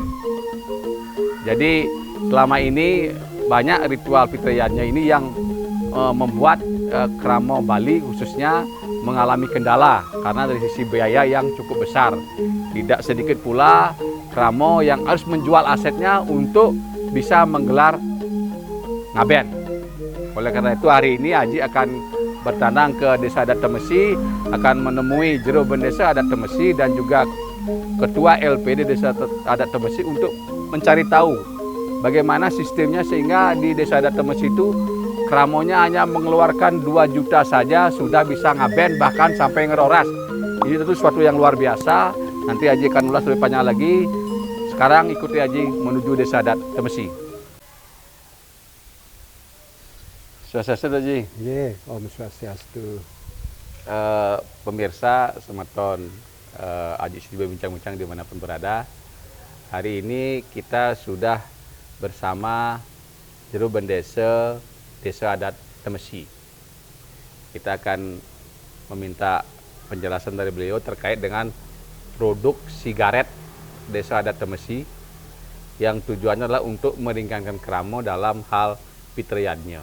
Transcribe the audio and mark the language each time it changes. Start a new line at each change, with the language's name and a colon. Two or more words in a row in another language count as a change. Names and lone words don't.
Indonesian: Jadi selama ini banyak ritual fitriannya ini yang membuat Kramo Bali khususnya mengalami kendala karena dari sisi biaya yang cukup besar. Tidak sedikit pula Kramo yang harus menjual asetnya untuk bisa menggelar ngaben. Oleh karena itu hari ini Aji akan bertandang ke Desa Adat Temesi, akan menemui Jero Bendesa Adat Temesi dan juga Ketua LPD Desa Adat Temesi untuk mencari tahu bagaimana sistemnya sehingga di Desa Adat Temesi itu Kramonya hanya mengeluarkan 2 juta saja sudah bisa ngaben bahkan sampai ngeroras. Ini tentu suatu yang luar biasa. Nanti Aji akan ulas lebih panjang lagi. Sekarang ikuti Aji menuju Desa Adat Temesi. Swastiastu Aji.
Balinese: Ye, Om Swastiastu.
Indonesian: Pemirsa Sematon Aji Sudibyo Bincang-Bincang dimanapun berada. Hari ini kita sudah bersama Jero Bendesa Desa Adat Temesi. Kita akan meminta penjelasan dari beliau terkait dengan produk sigaret Desa Adat Temesi yang tujuannya adalah untuk meringankan Kramo dalam hal fitriannya.